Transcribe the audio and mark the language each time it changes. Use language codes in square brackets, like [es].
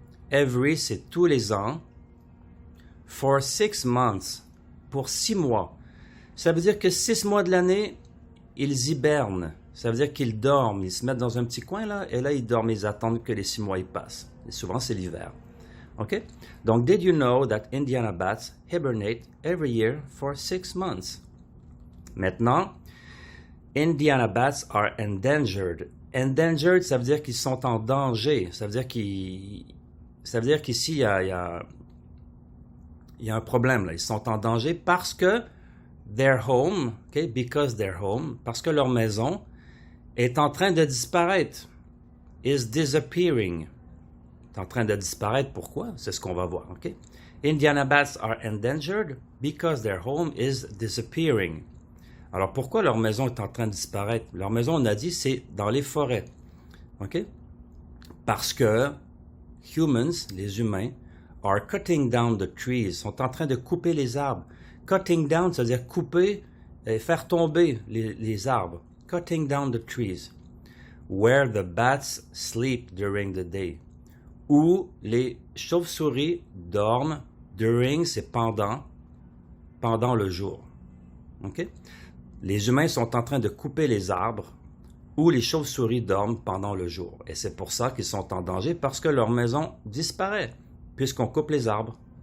[fr] Every, c'est tous les ans. [en] For 6 months, [fr] pour 6 mois. Ça veut dire que 6 mois de l'année, ils hibernent. Ça veut dire qu'ils dorment. Ils se mettent dans un petit coin, là, et là, ils dorment. Ils attendent que les 6 mois, ils passent. Et souvent, c'est l'hiver. OK? [en] Donc, did you know that Indiana bats hibernate every year for 6 months? Maintenant, Indiana bats are endangered. [fr] Endangered, ça veut dire qu'ils sont en danger. Ça veut dire qu'ici, il y a un problème. Là. Ils sont en danger parce que [en] their home, [fr] okay, [en] because their home, [fr] parce que leur maison est en train de disparaître. [en] Is disappearing. [fr] Est en train de disparaître. Pourquoi? C'est ce qu'on va voir. Okay? [en] Indiana bats are endangered because their home is disappearing. [fr] Alors, pourquoi leur maison est en train de disparaître? Leur maison, on a dit, c'est dans les forêts. OK? Parce que [en] humans, [fr] les humains, [en] are cutting down the trees, [fr] sont en train de couper les arbres. [en] Cutting down, [fr] c'est-à-dire couper et faire tomber les arbres. [en] Cutting down the trees. Where the bats sleep during the day. [fr] Où les chauves-souris dorment. During, c'est pendant le jour. OK? Les humains sont en train de couper les arbres où les chauves-souris dorment pendant le jour. Et c'est pour ça qu'ils sont en danger, parce que leur maison disparaît, puisqu'on coupe les arbres.